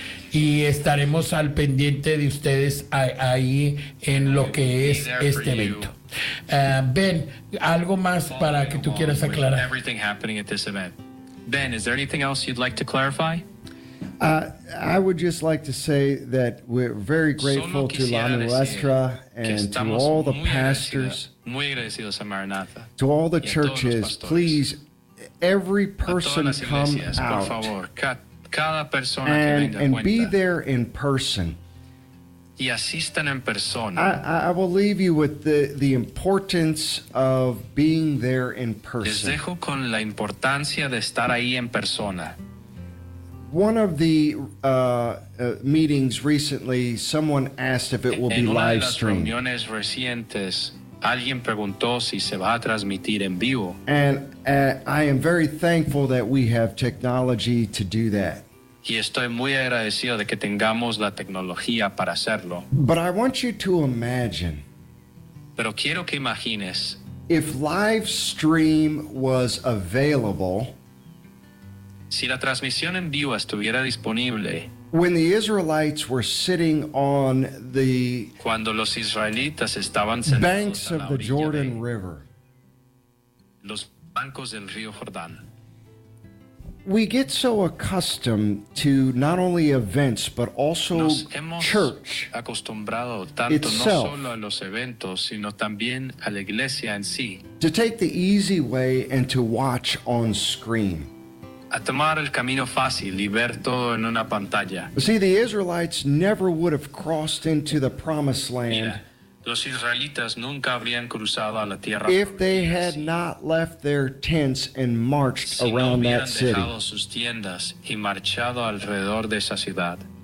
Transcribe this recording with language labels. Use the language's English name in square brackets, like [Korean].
[Spanish] y estaremos al pendiente de ustedes ahí en lo que es este evento. Ben, algo más para que tú quieras aclarar. [English] Everything happening at this event. Ben, is there anything else you'd like to clarify? I would just like to say that we're very grateful to La Nuestra and to all the pastors, to all the churches. Please, every person come out. [Spanish] Cada persona [English] and be there in person. [Spanish] Y asistan en persona. [English] I will leave you with the importance of being there in person. [Spanish] Les dejo con la importancia de estar ahí en persona. [English] One of the meetings recently, someone asked if it will be live streamed. [Spanish] En una de las reuniones recientes, alguien preguntó si se va a transmitir en vivo. [English] And I am very thankful that we have technology to do that. [Spanish] Y estoy muy agradecido de que tengamos la tecnología para hacerlo. [English] But I want you to imagine. [Spanish] Pero quiero que imagines. [English] If live stream was available. [Spanish] Si la transmisión en vivo estuviera disponible. [English] When the Israelites were sitting on the. [Spanish] Cuando los israelitas estaban sentados. [English] Banks of the Jordan River. [Spanish] Los bancos del río Jordán. [English] We get so accustomed to not only events, but also church [Spanish] acostumbrado tanto [English] itself. [Spanish] No solo a los eventos, sino también a la iglesia en sí. [English] To take the easy way and to watch on screen. [Spanish] A tomar el camino fácil y ver todo en una pantalla. [English] See, the Israelites never would have crossed into the Promised Land. [Spanish] Mira, los israelitas nunca habrían cruzado a la tierra. [English] If they had not left their tents and marched [Spanish] si [English] around [Spanish] no [English] that city. [Spanish] Dejado sus tiendas y marchado alrededor de esa ciudad.